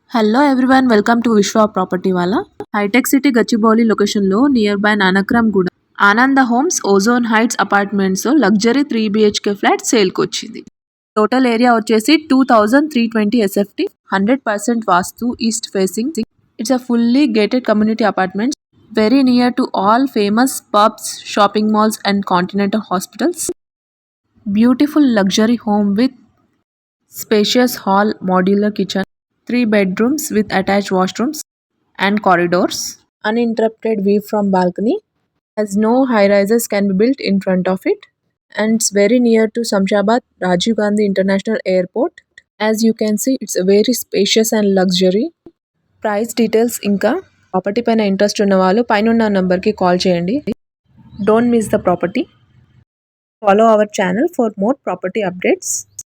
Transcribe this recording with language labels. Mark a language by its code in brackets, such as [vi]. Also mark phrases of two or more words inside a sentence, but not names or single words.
[en] Hello everyone, welcome to [te] విశ్వ ప్రాపర్టీ వాళ్ళ. హైటెక్ సిటీ గచ్చిబౌలి లొకేషన్లో [en] near by [te] నానక్రామ్ గూడ ఆనంద హోమ్స్ ఓజోన్ హైట్స్ అపార్ట్మెంట్స్ [en] luxury 3 BHK flat [te] సేల్కి వచ్చింది. [en] Total area వచ్చేసి 2320 SFT, 100% వాస్తు, east facing. It's a fully gated community apartments, very near to all famous pubs, shopping malls and continental hospitals. బ్యూటిఫుల్ luxury home with spacious hall, modular kitchen, 3 bedrooms with attached washrooms and corridors, uninterrupted view from balcony, as no high rises can be built in front of it, and it's very near to Samshabad Rajiv Gandhi International Airport. As you can see, it's a very spacious and luxury. Price details [te] ఇంకా ప్రాపర్టీ పైన ఇంట్రెస్ట్ ఉన్న వాళ్ళు పైన ఉన్న నంబర్కి కాల్ చేయండి. [en] Don't miss the property. Follow our channel for more property updates.